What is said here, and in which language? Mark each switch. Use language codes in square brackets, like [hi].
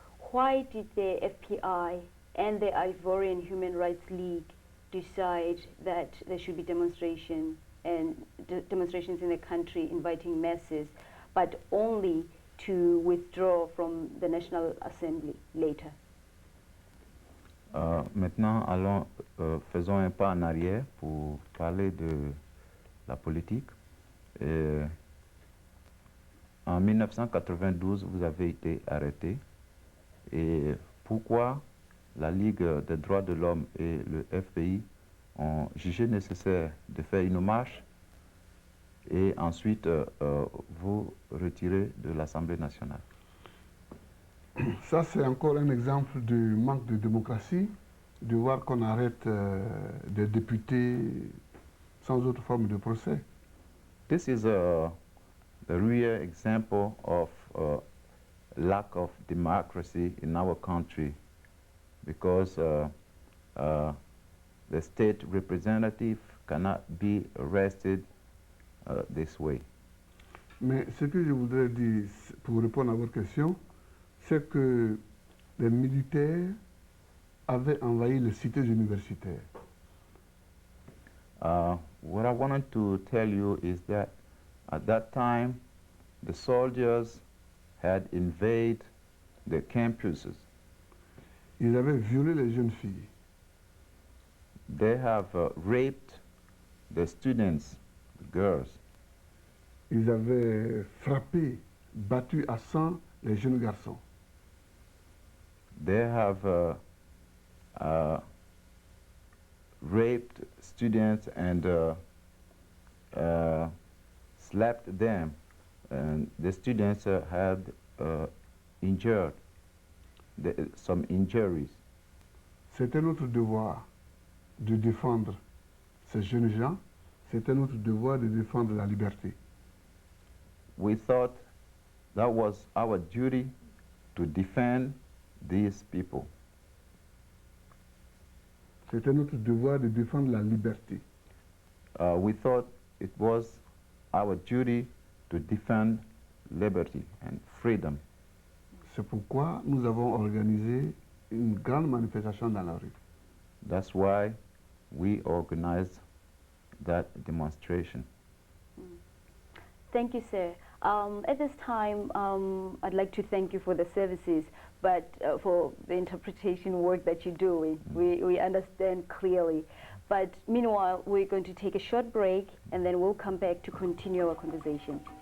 [en] Why did the FPI and the Ivorian Human Rights League decide that there should be demonstrations in the country inviting masses, but only to withdraw from the National Assembly later? [fr] Maintenant, faisons un pas en arrière pour parler de la politique. En 1992, vous avez été arrêté. Et pourquoi la Ligue des droits de l'homme et le FPI ont jugé nécessaire de faire une marche et ensuite vous retirer de l'Assemblée nationale? Ça, c'est encore un exemple de manque de démocratie, de voir qu'on arrête des députés sans autre forme de procès. [en] This is a real example of lack of democracy in our country, because the state representative cannot be arrested this way. [fr] Mais ce que je voudrais dire, pour répondre à votre question, c'est que les militaires avaient envahi les cités universitaires. [en] What I wanted to tell you is that at that time, the soldiers had invaded the campuses. [fr] Ils avaient violé les jeunes filles. [en] They have raped the students, the girls. [fr] Ils avaient frappé, battu à sang les jeunes garçons. [en] They have raped students and slapped them, and the students had injured some injuries. [fr] C'était notre devoir de défendre ces jeunes gens, c'était notre devoir de défendre la liberté. [en] We thought that was our duty to defend these people. [fr] C'était notre devoir de défendre la liberté. [en] We thought it was our duty to defend liberty and freedom. [fr] C'est pourquoi nous avons organisé une grande manifestation dans la rue. [en] That's why we organized that demonstration. Thank you, sir. At this time, I'd like to thank you for the services, but for the interpretation work that you're doing. We understand clearly. But meanwhile, we're going to take a short break, and then we'll come back to continue our conversation.